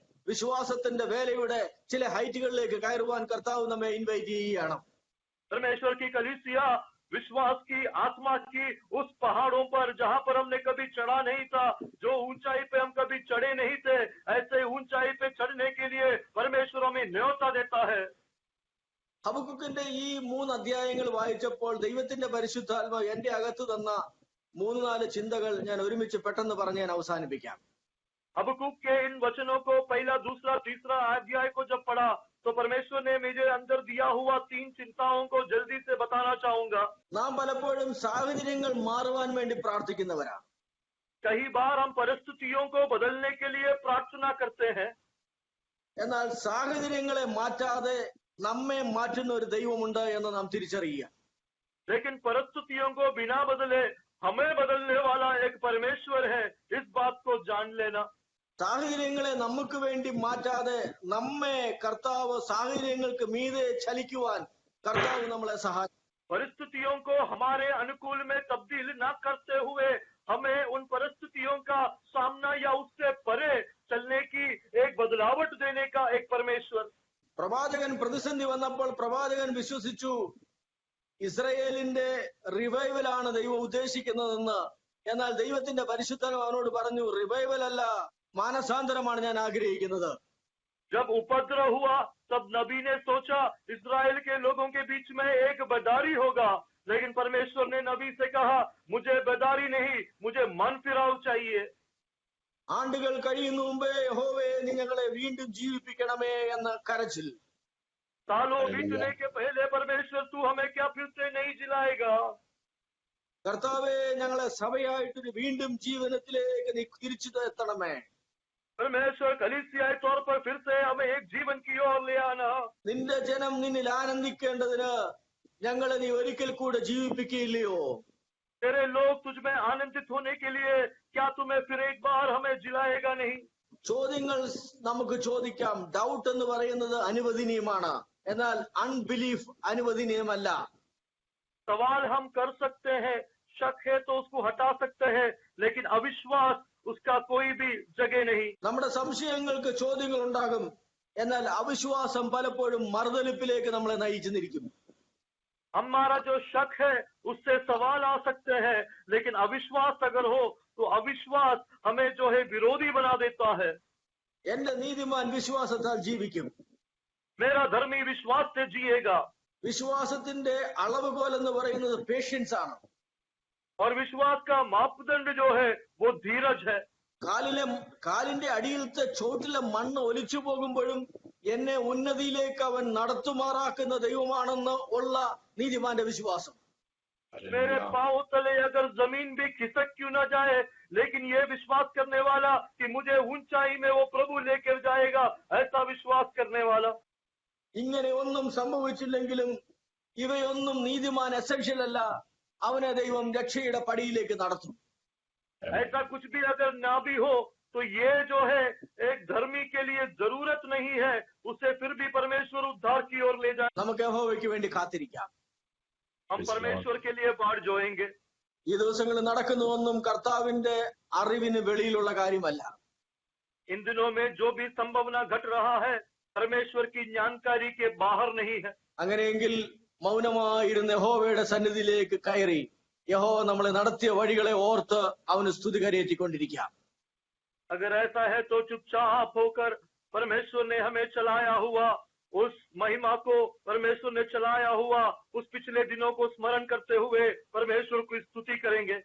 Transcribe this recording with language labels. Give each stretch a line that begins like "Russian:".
Malayalam: വിശ്വാസത്തിന്റെ വേലയുടെ ചില ഹൈറ്റുകളിലേക്ക് കയറുവാൻ കർത്താവ് നമ്മെ ഇൻവൈറ്റ് ചെയ്യുകയാണ്.
Hindi: परमेश्वर की कलीसिया विश्वास की आत्मा की उस पहाड़ों पर जहां पर हमने कभी चढ़ा नहीं था, जो ऊंचाई पे हम कभी चढ़े नहीं थे, ऐसे ऊंचाई पे चढ़ने के लिए परमेश्वर हमें न्योता देता है।
Malayalam: ഹബക്കൂക്കിന്റെ ഈ 3 അധ്യായങ്ങൾ വായിച്ചപ്പോൾ ദൈവത്തിന്റെ പരിശുദ്ധാത്മാവ് എന്റെ അകത്ത് തന്ന 3-4 ചിന്തകൾ ഞാൻ ഒരുമിച്ച് പെട്ടെന്ന് പറഞ്ഞ് ഞാൻ അവസാനിപ്പിക്കാം.
Hindi: हबक्कूक के इन वचनों को पहला, दूसरा, तीसरा अध्याय को जब पढ़ा तो परमेश्वर ने मुझे अंदर दिया हुआ 3 चिंताओं को जल्दी से बताना चाहूंगा।
Malayalam: നാം പലപ്പോഴും സാഹചര്യങ്ങൾ മാറുവാൻ വേണ്ടി പ്രാർത്ഥിക്കുന്നവരാണ്.
Hindi: कई बार हम परिस्थितियों को बदलने के लिए प्रार्थना करते हैं,
Malayalam: എന്നാൽ സാഹചര്യങ്ങളെ മാറ്റാതെ നമ്മെ മാറ്റുന്ന ഒരു ദൈവമുണ്ട് എന്ന് നാം തിരിച്ചറിയുക.
Hindi: लेकिन परिस्थितियों को बिना बदले हमें बदलने वाला एक परमेश्वर है, इस बात को जान लेना।
Malayalam: സാഹചര്യങ്ങളെ നമുക്ക് വേണ്ടി മാറ്റാതെ നമ്മെ കർത്താവ് സാഹചര്യങ്ങൾക്ക് മീതെ ചലിക്കുവാൻ കർത്താവ് നമ്മളെ സഹായിക്കും.
Hindi: परिस्थितियों को हमारे अनुकूल में तब्दील न करते हुए हमें उन परिस्थितियों का सामना या उससे परे चलने की एक बदलावट देने का एक परमेश्वर।
Malayalam: പ്രവാചകൻ പ്രതിസന്ധി വന്നപ്പോൾ പ്രവാചകൻ വിശ്വസിച്ചു ഇസ്രായേലിന്റെ റിവൈവലാണ് ദൈവം ഉദ്ദേശിക്കുന്നതെന്ന്. എന്നാൽ ദൈവത്തിന്റെ പരിശുദ്ധൻ അവനോട് പറഞ്ഞു, റിവൈവൽ അല്ല, മാനസാന്തരമാണ് ഞാൻ ആഗ്രഹിക്കുന്നത്.
Hindi: जब उपद्रव हुआ तब नबी ने सोचा इस्राएल के लोगों के बीच में एक बेदारी होगा, लेकिन परमेश्वर ने नबी से कहा मुझे बेदारी नहीं, मुझे मन फिराव चाहिए।
Malayalam: ആണ്ടുകൾ കഴിയുന്നു മുമ്പേ യഹോവേ നീ ഞങ്ങളെ വീണ്ടും ജീവിപ്പിക്കണമേ എന്ന കരച്ചിൽ.
Hindi: सालों बीतने के पहले परमेश्वर तू हमें क्या फिर से नहीं जिलाएगा?
Malayalam: കർത്താവേ ഞങ്ങളെ സഭയായിട്ടൊരു വീണ്ടും ജീവനത്തിലേക്ക് നീ തിരിച്ചു എത്തണമേ.
Hindi: परमेश्वर कलीसियाई तौर पर फिर से हमें एक जीवन की ओर ले आना।
Malayalam: നിന്റെ ജനം നിന്നിൽ ആനന്ദിക്കേണ്ടതിന് ഞങ്ങളെ നീ ഒരിക്കൽ കൂടെ ജീവിപ്പിക്കുകയില്ലയോ?
Hindi: तेरे लोग तुझ में आनंदित होने के लिए क्या तुम्हें फिर एक बार हमें जिलाएगा नहीं?
Malayalam: ചോദ്യങ്ങൾ നമുക്ക് ചോദിക്കാം. ഡൗട്ട് എന്ന് പറയുന്നത് അനുവദനീയമാണ്, എന്നാൽ അൺബിലീഫ് അനുവദനീയമല്ല.
Hindi: सवाल हम कर सकते हैं, शक है तो उसको हटा सकते हैं, लेकिन अविश्वास उसका कोई भी जगह नहीं।
Malayalam: നമ്മുടെ സംശയങ്ങൾക്ക് ചോദ്യങ്ങൾ ഉണ്ടാകും, എന്നാൽ അവിശ്വാസം പലപ്പോഴും മറുതലിപ്പിലേക്ക് നമ്മളെ നയിച്ചിരിക്കും.
Hindi: हमारा जो शक है उससे सवाल आ सकते हैं, लेकिन अविश्वास अगर हो तो अविश्वास हमें जो है विरोधी बना देता है।
Malayalam: എന്റെ നീതിമാൻ വിശ്വാസത്താൽ ജീവിക്കും.
Hindi: मेरा धर्मी विश्वास से जिएगा।
Malayalam: വിശ്വാസത്തിന്റെ അളവുകോൽ എന്ന് പറയുന്നത് പേഷ്യൻസ് ആണ്.
Hindi: और विश्वास का मापदंड जो है वो धीरज है।
Malayalam: കാലിന്റെ അടിയിലത്തെ ചോട്ടിലെ മണ്ണ് ഒലിച്ചു പോകുമ്പോഴും എന്നെ ഉന്നതിയിലേക്ക് അവൻ നടത്തുമാറാക്കുന്ന ദൈവമാണെന്ന് ഉള്ള നീതിമാന്റെ വിശ്വാസം.
Hindi: मेरे पांव तले अगर जमीन भी खिसक क्यों न जाए, लेकिन ये विश्वास करने वाला कि मुझे ऊंचाई में वो प्रभु लेकर जाएगा, ऐसा विश्वास करने वाला।
Malayalam: ഇങ്ങനെ ഒന്നും സംഭവിച്ചില്ലെങ്കിലും ഇവയൊന്നും നീതിമാൻ എസൻഷ്യൽ അല്ല, അവനെ ദൈവം രക്ഷയുടെ പടിയിലേക്ക് നടത്തും.
Hindi: ऐसा कुछ भी अगर ना भी हो तो तो ये जो है एक धर्मी के लिए जरूरत नहीं है, उसे फिर भी परमेश्वर उद्धार की ओर ले जाए।
Malayalam: നമുക്ക് യഹോവയ്ക്ക് വേണ്ടി കാത്തിരിക്കാം.
Hindi: हम
English: Praise the
Hindi: परमेश्वर के लिए बाट जोएंगे।
Malayalam: ഈ ദിവസങ്ങളിൽ നടക്കുന്നതൊന്നും കർത്താവിന്റെ അറിവിന് വെളിയിലുള്ള കാര്യമല്ല.
Hindi: इन दिनों में जो भी संभावना घट रहा है परमेश्वर की जानकारी के बाहर नहीं है।
Malayalam: അങ്ങനെയെങ്കിൽ മൗനമായിരുന്ന യഹോവയുടെ സന്നിധിയിലേക്ക് കയറി യഹോവ നമ്മളെ നടത്തിയ വഴികളെ ഓർത്ത് അവന് സ്തുതി കരയേറ്റിക്കൊണ്ടിരിക്കാം.
Hindi: अगर ऐसा है तो चुपचाप होकर परमेश्वर ने हमें चलाया हुआ उस महिमा को, परमेश्वर ने चलाया हुआ उस पिछले दिनों को स्मरण करते हुए परमेश्वर की स्तुति करेंगे.